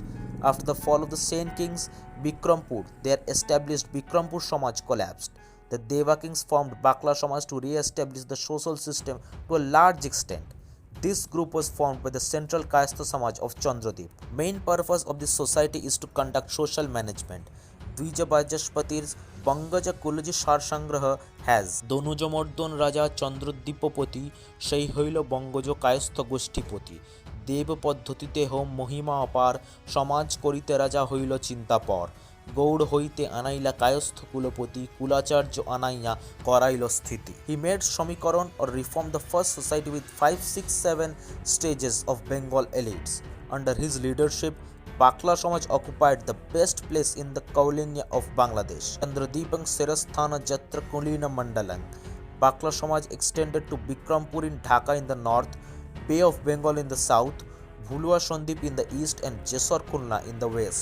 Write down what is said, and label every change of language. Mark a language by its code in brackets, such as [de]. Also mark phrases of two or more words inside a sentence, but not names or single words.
[en] After the fall of the Sen kings, Bikrampur, their established Bikrampur Samaj collapsed. The Deva kings formed Bakla Samaj to re-establish the social system to a large extent. This group was formed by the central Kayastha Samaj of Chandradwip. Main purpose of this society is to conduct social management. [bn] Dvija Bajaspatir's Bangaja Kulaji Sarsangraha has Donujamordon Raja Chandradwipopati সেই হইল বঙ্গজ কায়স্থ গোষ্ঠীপতি দেব পদ্ধতিতে হোম মহিমা অপার সমাজ করিতে রাজা হইল চিন্তাপর গৌড় হইতে আনাইলা কায়স্থ কুলপতি কুলাচার্য আনাইয়া করাইল স্থিতি. [en] He made সমীকরণ or reformed the first society with 5, 6, 7 stages of Bengal elites. Under his leadership, Bakla Samaj occupied the best place in the Kaulinya of Bangladesh. [sa] चन्द्रद्वीपं सेरस्थान यत्र कुलीन मण्डलं. [en] Bakla Samaj extended to Bikrampur in Dhaka in the north, Bay of Bengal in the south, Bhulua Sandip in the east and Jassore Khulna in the west.